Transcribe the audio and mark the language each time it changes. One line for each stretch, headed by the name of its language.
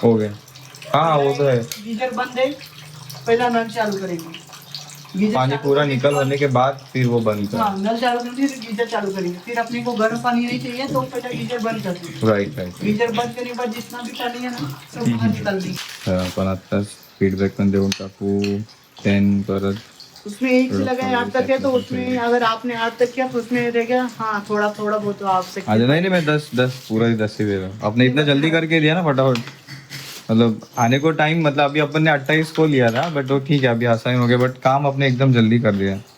Hindi: हो गया. हाँ वो तो है. गीजर बंद है पहला नल चालू करेंगे. गीजर पानी चालू पूरा के बाद- होने के बाद फिर वो बंद कर. हाँ नल चालू करेंगे फिर गीजर चालू करेंगे. फिर अपने को गर्म पानी नहीं चाहिए तो पहले गीजर बंद कर देंगे. Right right. गीजर बंद करने के बाद जितना भी पानी है ना सब बाहर निकाल देंगे.
Marathi: तर आपण आत्ताच फीडबॅक पण देऊन टाकू. 10 परत.
Hindi: उसमें एक से लगाए आठ तक है तो उसमें अगर आपने आठ तक किया तो उसमें रहेगा हाँ थोड़ा थोड़ा बहुत तो आपसे. अच्छा नहीं नहीं मैं 10 पूरा ही 10 ही दे रहा हूँ. आपने इतना जल्दी करके दिया ना फटाफट. मतलब आने को टाइम मतलब अभी अपन ने 28 को लिया था बट वो ठीक है अभी आसान हो गया बट काम अपने एकदम जल्दी कर दिया.